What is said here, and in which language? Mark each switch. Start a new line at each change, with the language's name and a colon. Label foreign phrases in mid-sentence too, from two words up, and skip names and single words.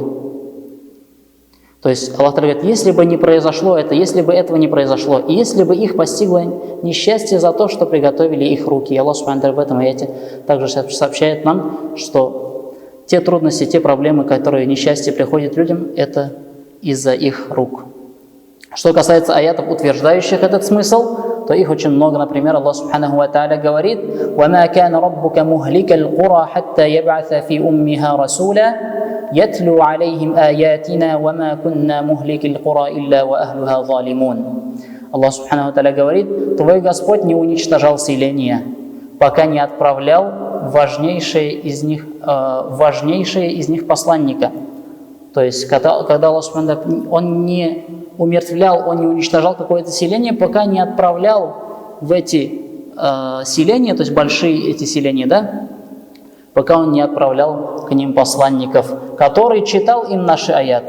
Russian: То есть Аллах говорит, если бы не произошло это, если бы этого не произошло, и если бы их постигло несчастье за то, что приготовили их руки. И Аллах
Arabic: سبحانه وتعالى
Russian: в этом аяте также сообщает нам, что те трудности, те проблемы, которые несчастье приходят людям, это из-за их рук. Что касается аятов, утверждающих этот смысл, то их очень много. Например,
Arabic: الله سبحانه وتعالى говорит: «وما كان ربك مهلك القرى حتى يبعث في أمها رسولا يتلو عليهم آياتنا وما كنا مهلكي القرى إلا وأهلها ظالمون».
Russian: Аллах
Arabic: سبحانه وتعالى
Russian: говорит: «Твой Господь не уничтожал селения, пока не отправлял важнейшие из них посланника». То есть, когда Аллах
Arabic: سبحانه وتعالى,
Russian: Он не умертвлял, Он не уничтожал какое-то селение, пока не отправлял в эти селения, то есть большие эти селения, да, пока Он не отправлял к ним посланников, который читал им наши аяты.